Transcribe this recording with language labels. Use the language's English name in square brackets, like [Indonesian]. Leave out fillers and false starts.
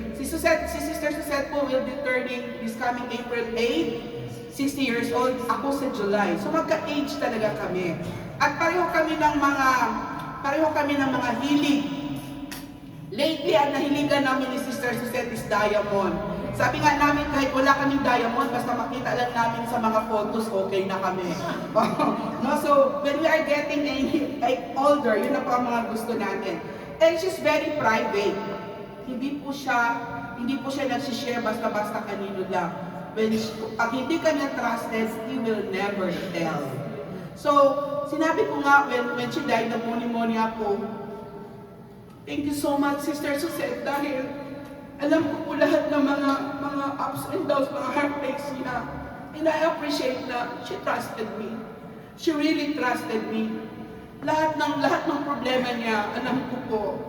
[English] Si Sister Suzette po will be turning this coming April 8, 60 years old. [Filipino] Ako sa July. So magka-age talaga kami. At pareho kami ng mga hilig. Lately, ang nahiligan namin ni Sister Suzette is diamond. Sabi nga namin, kahit wala kaming diamond, basta makita lang namin sa mga photos, okay na kami. No, so, [English] when we are getting older, [Filipino] yun na po ang mga gusto natin. [English] And she's very private. [Filipino] Hindi po siya nagsishare basta-basta kanino lang. Pag hindi ka niya trusted, [English] he will never tell. [Filipino] So, sinabi ko nga, [English] when she died, [Filipino] nag-pneumonia po, [English] thank you so much, Sister Suzette, [Filipino] dahil alam ko po lahat ng mga ups and downs, mga heartbreaks niya. [English] And I appreciate na she trusted me. She really trusted me. [Filipino] Lahat ng problema niya, alam ko po.